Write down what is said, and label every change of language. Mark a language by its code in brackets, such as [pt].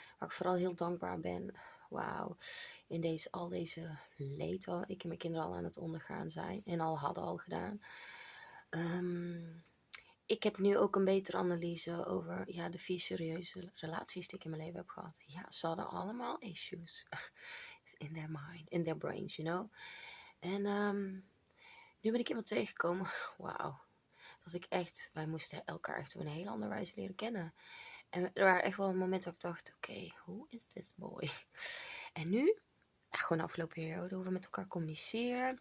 [nl] Waar ik vooral heel dankbaar ben. Wauw. In al deze leed wat ik en mijn kinderen al aan het ondergaan zijn. En hadden al gedaan. Ik heb nu ook een betere analyse over de 4 serieuze relaties die ik in mijn leven heb gehad. Ja, ze hadden allemaal issues. [en] In their mind, in their brains, you know. [nl] En nu ben ik iemand tegengekomen. Wauw. Wij moesten elkaar echt op een hele andere wijze leren kennen. En er waren echt wel momenten dat ik dacht, oké, [en] who is this boy? [nl] En nu, gewoon de afgelopen periode, hoe we met elkaar communiceren.